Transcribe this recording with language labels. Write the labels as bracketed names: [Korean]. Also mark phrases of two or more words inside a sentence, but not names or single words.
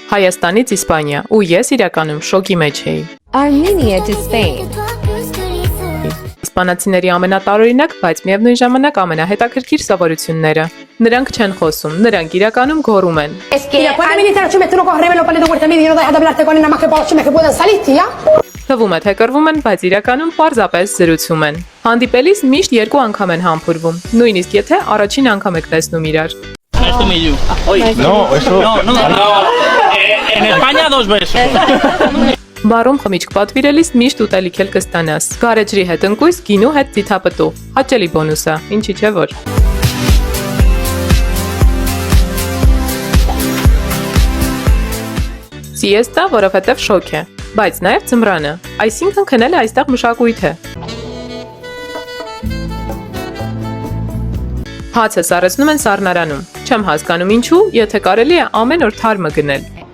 [Armenian] Հայաստանից Իսպանիա, ու ես իրականում շոկի մեջ էի։ [English] Armenia to Spain. [Armenian] Իսպանացիների ամենատարօրինակ, բայց միևնույն ժամանակ ամենահետաքրքիր սովորությունները։ Նրանք չեն խոսում, նրանք իրականում գոռում են։ [Spanish] Mira, puedes venir a mettere unos correos en los palitos porque me dijeron dejar de hablarte con nada más que que puedan salir, tía. [Armenian] Թվում է, թե կռվում են, բայց իրականում պարզապես զրուցում են։ Հանդիպելիս միշտ երկու անգամ են համբուրվում, նույնիսկ եթե առաջին անգամ եք տեսնում իրար։ [Spanish] No, eso. No. En España 2 besos. [Armenian] Բարում խմիչք պատվիրելիս միշտ ուտելիք էլ կստանաս։ Գարեջրի հետ ընկույզ, գինու հետ ծիթապտուղ։ Հաճելի բոնուս է, ինչի՞ չէ որ։ Սիեստա, որովհետև շոկ է, բայց նաև ձմռանը, այսինքն քնելը այստեղ մշակույթ է։ Հացը սառեցնում են սառնարանում։ Չեմ հասկանում ինչու, եթե կարելի է ամեն օր թարմը գնել։